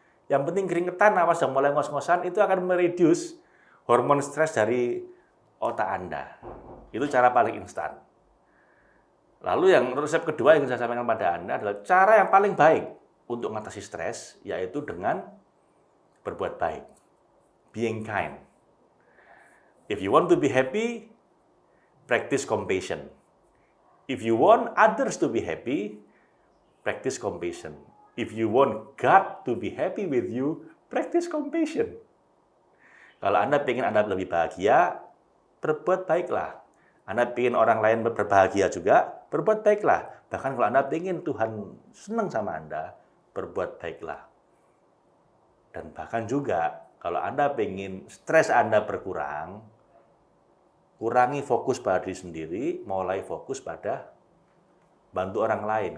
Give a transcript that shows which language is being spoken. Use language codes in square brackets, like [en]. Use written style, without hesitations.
[id] Yang penting keringetan, napas sudah mulai ngos-ngosan, itu akan mereduce hormon stres dari otak Anda. Itu cara paling instan. Lalu yang resep kedua yang saya sampaikan pada Anda adalah cara yang paling baik untuk mengatasi stres, yaitu dengan berbuat baik. [en] Being kind. If you want to be happy, practice compassion. If you want others to be happy, practice compassion. If you want God to be happy with you, practice compassion. [id] Kalau Anda ingin Anda lebih bahagia, berbuat baiklah. Anda ingin orang lain berbahagia juga, berbuat baiklah. Bahkan kalau Anda ingin Tuhan senang sama Anda, berbuat baiklah. Dan bahkan juga, kalau Anda ingin stres Anda berkurang, kurangi fokus pada diri sendiri, mulai fokus pada bantu orang lain.